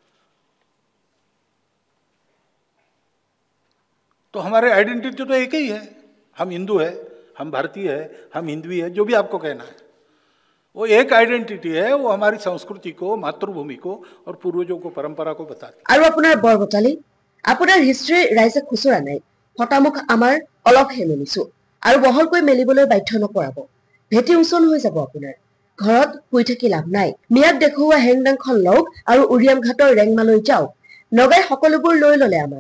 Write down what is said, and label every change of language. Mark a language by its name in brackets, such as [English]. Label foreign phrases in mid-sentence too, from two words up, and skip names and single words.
[Hindi] तो हमारे आइडेंटिटी तो एक ही है, हम हिंदू है, हम भारतीय है, हम हिंदवी है, जो भी आपको कहना है, वो एक आइडेंटिटी है। वो हमारी संस्कृति को, मातृभूमि को और पूर्वजों को, परंपरा को बताती है। [Assamese] আৰু আপোনাৰ বৰবটালি, আপোনাৰ হিষ্ট্ৰী ৰাইজে খুচুৰা নাই। হতামুখ আমাৰ অলপহে মেলিছো, আৰু বহলকৈ মেলিবলৈ বাধ্য নকৰাব। ভেটি উচল হৈ যাব আপোনাৰ। ঘৰত শুই থাকি লাভ নাই। মিয়াক দেখুওৱা হেংদাংখন লওক আৰু উৰিয়ামঘাটৰ ৰেংমালৈ যাওক। নগাই সকলোবোৰ লৈ ললে আমাৰ।